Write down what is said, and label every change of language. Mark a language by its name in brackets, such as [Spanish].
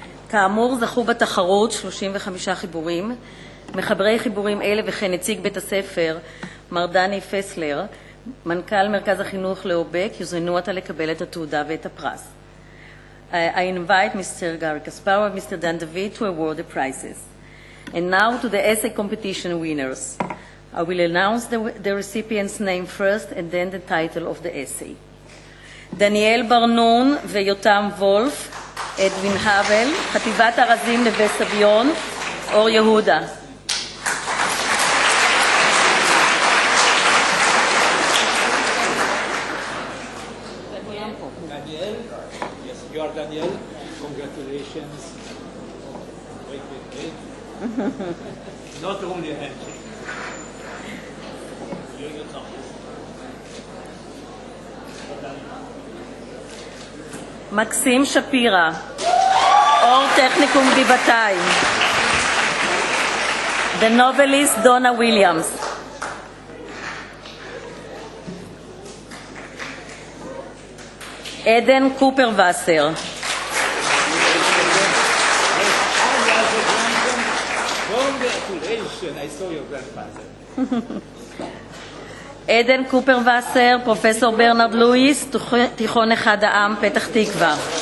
[Hebrew] כאמור, זכו בתחרות 35 חיבורים. מחברי חיבורים אלה וכן נציג בית הספר, מר דני פסלר, מנכ"ל מרכז החינוך לאובק, יוזמנו עתה לקבל את התעודה ואת הפרס. [English] I invite Mr. Garry Kasparov and Mr. Dan David to award the prizes. And now to the essay competition winners. I will announce the recipient's name first and then the title of the essay. [Hebrew] דניאל ברנון ויותם וולף, אדווין האבל, חטיבת ארזים נווה סביון, אור יהודה. [English] Daniel, yes, you are Daniel. Congratulations. Wait. Not only a handshake. You know. [Hebrew] מקסים שפירא, אור טכניקום גבעתיים. [English] The novelist Donna Williams. [Hebrew] עדן קופרווסר. [English] Congratulations, I saw your grandfather. [Hebrew] עדן קופרווסר, פרופסור ברנרד לואיס, תיכון אחד העם, פתח תקווה.